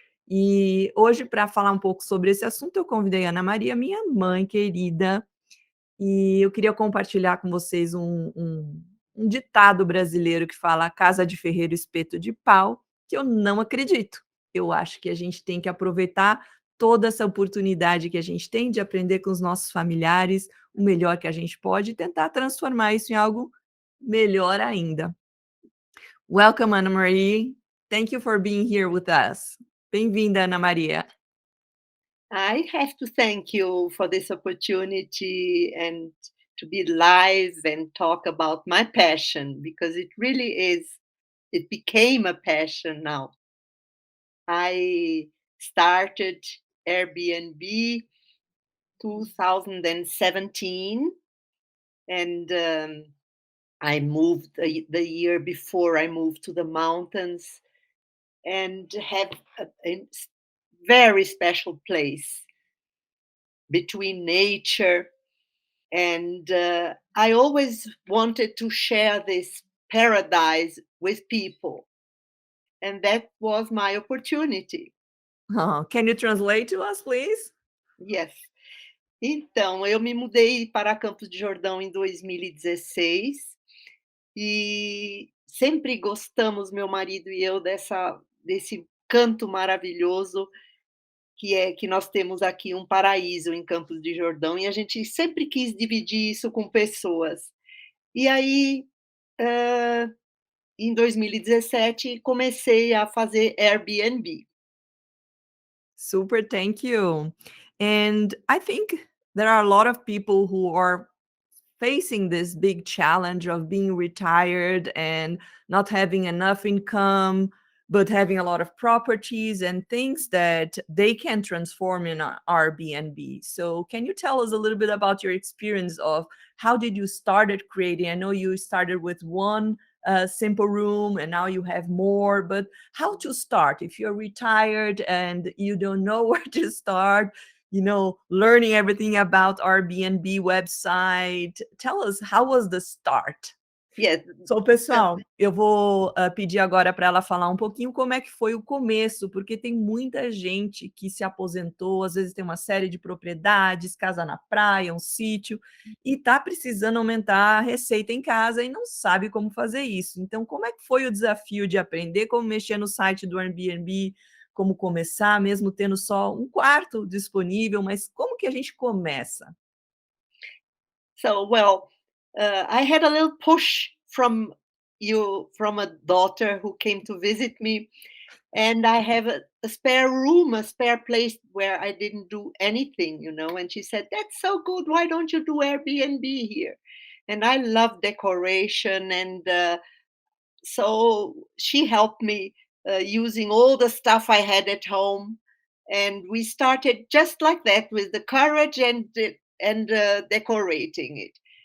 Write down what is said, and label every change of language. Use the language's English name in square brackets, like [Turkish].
[Portuguese] E hoje, para falar um pouco sobre esse assunto, eu convidei a Ana Maria, minha mãe querida, e eu queria compartilhar com vocês um ditado brasileiro que fala: casa de ferreiro, espeto de pau, que eu não acredito. Eu acho que a gente tem que aproveitar toda essa oportunidade que a gente tem de aprender com os nossos familiares o melhor que a gente pode e tentar transformar isso em algo melhor ainda. [English] Welcome, Ana Maria. Thank you for being here with us. [Portuguese] Bem-vinda, Ana Maria. [English] I have to thank you for this opportunity and to be live and talk about my passion because it really is, it became a passion now. I started Airbnb 2017 and I moved the year before I moved to the mountains and have a very special place between nature. And I always wanted to share this paradise with people. And that was my opportunity. Oh, can you translate to us, please? Yes. [Portuguese] Então, eu me mudei para Campos de Jordão em 2016 e sempre gostamos, meu marido e eu, desse canto maravilhoso que nós temos aqui um paraíso em Campos de Jordão e a gente sempre quis dividir isso com pessoas. E aí, em 2017, comecei a fazer Airbnb. [English] Super, thank you. And I think there are a lot of people who are facing this big challenge of being retired and not having enough income, but having a lot of properties and things that they can transform in a Airbnb. So, can you tell us a little bit about your experience of how did you started creating? I know you started with one simple room and now you have more, but how to start if you're retired and you don't know where to start, learning everything about Airbnb website. Tell us, how was the start? Yes. So, So [Portuguese] pessoal, eu vou pedir agora para ela falar um pouquinho como é que foi o começo, porque tem muita gente que se aposentou, às vezes tem uma série de propriedades, casa na praia, um sítio, e está precisando aumentar a receita em casa e não sabe como fazer isso. Então, como é que foi o desafio de aprender como mexer no site do Airbnb, como começar, mesmo tendo só um quarto disponível, mas como que a gente começa? [English] well, I had a little push from a daughter who came to visit me, and I have a spare room, a spare place where I didn't do anything, and she said, "That's so good. Why don't you do Airbnb here?" And I love decoration, and so she helped me using all the stuff I had at home, and we started just like that with the courage and decorating it.